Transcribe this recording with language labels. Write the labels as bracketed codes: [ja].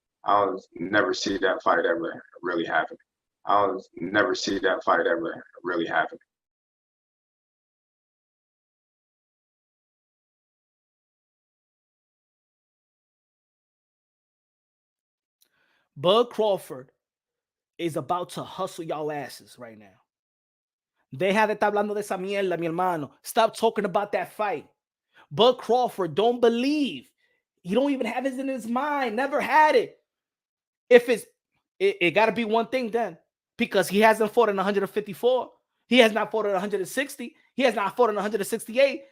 [en] I'll never see that fight ever really happen. I'll never see that fight ever really happen. Bud Crawford is about to hustle y'all asses right now. [es] Deja de estar hablando de esa mierda, mi hermano. [en] Stop talking about that fight. Bud Crawford don't believe. He don't even have it in his mind. Never had it. If it got to be one thing then, because he hasn't fought in 154. He has not fought in 160. He has not fought in 168.